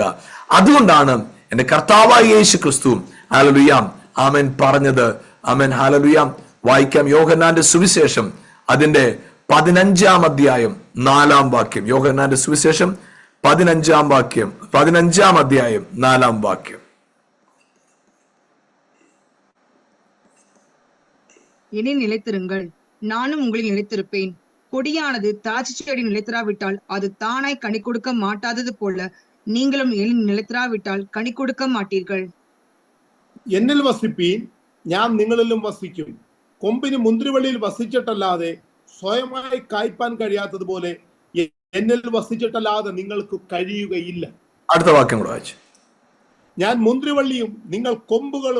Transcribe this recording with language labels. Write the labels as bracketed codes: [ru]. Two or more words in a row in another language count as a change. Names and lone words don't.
[ml] അതുകൊണ്ടാണ് എന്റെ കർത്താവായ യേശു ക്രിസ്തു ഹല്ലേലൂയ ആമേൻ പറഞ്ഞത്. ആമേൻ. ഹല്ലേലൂയ. വായിക്കാം യോഹന്നാന്റെ സുവിശേഷം അതിന്റെ 15-ാം അധ്യായം 4-ാം വാക്യം. യോഹന്നാന്റെ സുവിശേഷം 15-ാം അധ്യായം 4-ാം വാക്യം. [ta] இனி நிலைத்திருங்கள், நானும் உங்களில் நிலைத்திருப்பேன். கொடியானது திராட்சை செடி நிலைத்திராவிட்டால் அது தானாய் கனி கொடுக்க மாட்டாதது போல நீங்களும் எனில் நிலைத்திராவிட்டால் கனி கொடுக்க மாட்டீர்கள். [ml] എന്നിൽ വസിപ്പീൻ, ഞാൻ നിങ്ങളിലും വസിക്കും. കൊമ്പിന് മുന്തിരിവള്ളിയിൽ വസിച്ചിട്ടല്ലാതെ സ്വയമായി കായ്പാൻ കഴിയാത്തതുപോലെ എന്നിൽ വസിച്ചിട്ടല്ലാതെ നിങ്ങൾക്ക് കഴിയുകയില്ല. അടുത്ത വാക്യം കൂടെ വായിച്ചു. ഞാൻ മുന്തിരിവള്ളിയും നിങ്ങൾ കൊമ്പുകളുമാകുന്നു.